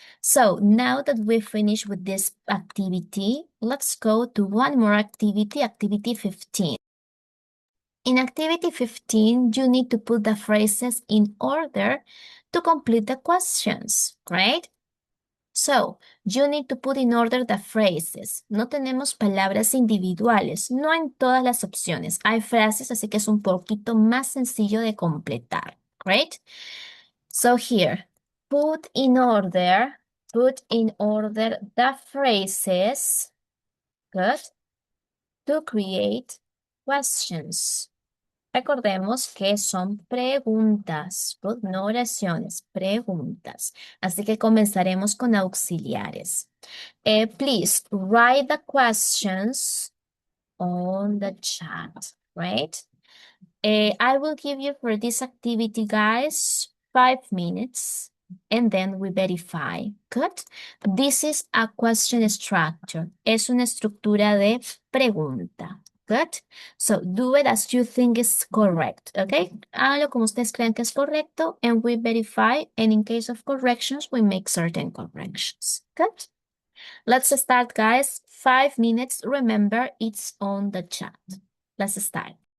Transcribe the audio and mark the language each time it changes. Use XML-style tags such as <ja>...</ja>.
<en>So now that we've finished with this activity, let's go to one more activity, activity 15. In activity 15, you need to put the phrases in order to complete the questions, right? So, you need to put in order the phrases.</en> <es>No tenemos palabras individuales, no en todas las opciones. Hay frases, así que es un poquito más sencillo de completar,</es> <en>right? So here, put in order the phrases, good, to create questions.</en> <es>Recordemos que son preguntas, no oraciones, preguntas. Así que comenzaremos con auxiliares.</es> <en>Please write the questions on the chat, right? I will give you for this activity, guys, 5 minutes, and then we verify. Good. This is a question structure.</en> <es>Es una estructura de pregunta.</es> <en>Good. So do it as you think is correct. Okay.</en> <es>Hágalo como ustedes crean que es correcto,</es> <en>and we verify. And in case of corrections, we make certain corrections. Good. Let's start, guys. 5 minutes. Remember, it's on the chat. Let's start.</en>